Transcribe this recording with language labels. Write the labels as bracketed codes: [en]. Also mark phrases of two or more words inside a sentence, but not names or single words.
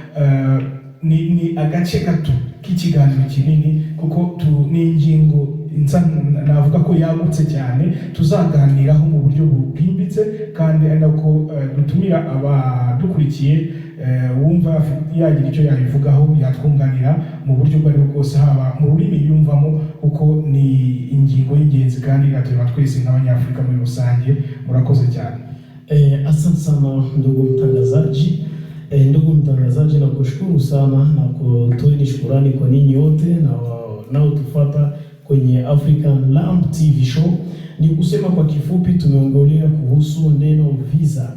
[rw] Ni agace gato k'ikiganiro kinini kuko ni ingingo navuga ko yagutse cyane tuzaganiraho mu buryo bwimbitse, kandi ari nako dutumira abadukurikiye wumva yagira icyo yabivugaho yatwunganira mu buryo bwo aribwo bwose, haba mu rurimi yumvamo, kuko ni ingingo y'ingenzi kandi iratureba twese nk'abanyafurika muri rusange. Murakoze cyane. [sw] Asante sana ndugu mtangazaji. Ndugu mtangazaji, nakushukuru sana na kutoeni shukurani kwa ninyi wote na wanaotufuata kwenye African Lamp TV Show. Ni kusema kwa kifupi, tumeongelea kuhusu neno visa.